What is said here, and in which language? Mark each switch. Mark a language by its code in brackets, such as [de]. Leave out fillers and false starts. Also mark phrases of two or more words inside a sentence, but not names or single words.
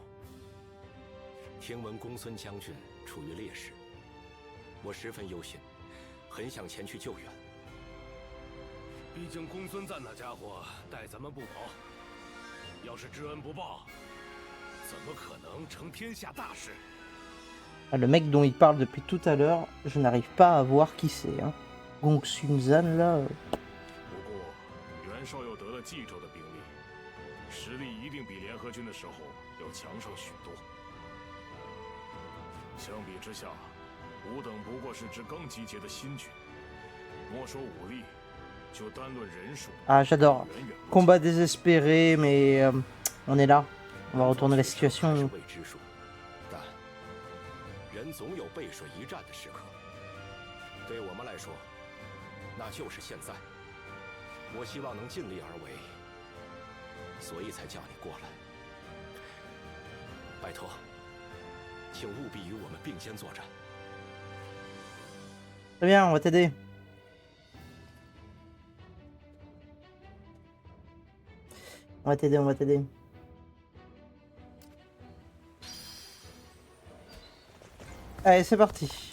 [zh] 听闻公孙将军处于劣势，我十分忧心，很想前去救援。毕竟公孙瓒那家伙待咱们不薄，要是知恩不报，怎么可能成天下大事？ [fr] Le mec dont il parle depuis tout à l'heure, je n'arrive pas à voir qui c'est. Hein. Gongsun Zan là. [zh] 不过袁绍又得了冀州的兵力，实力一定比联合军的时候要强上许多。相比之下，吾等不过是支刚集结的新军，莫说武力，就单论人数。 [fr] Ah, j'adore. Combat désespéré, mais on est là. On va retourner la situation. [zh] 但人总有背水一战的时刻。对我们来说，那就是现在。我希望能尽力而为，所以才叫你过来。拜托，请务必与我们并肩作战。 [fr] Très bien, on va t'aider. On va t'aider, on va t'aider. Allez, c'est parti.